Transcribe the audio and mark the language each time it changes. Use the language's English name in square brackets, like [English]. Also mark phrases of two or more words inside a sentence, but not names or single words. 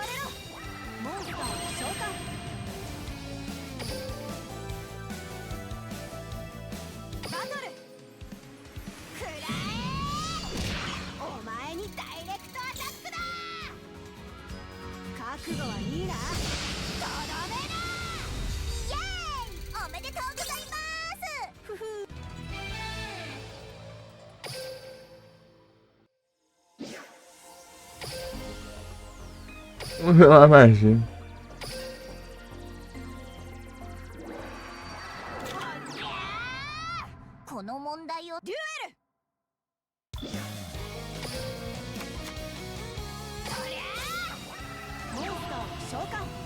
[Japanese] モンスターを召喚。バトル。くらえ。お前にダイレクトアタックだ。覚悟はいいな。とどめだ。イエーイ。おめでとうございます。ふふ。 [Portuguese] Vamos ver uma magia. [Japanese] この問題をデュエル。そりゃあモンスターを召喚。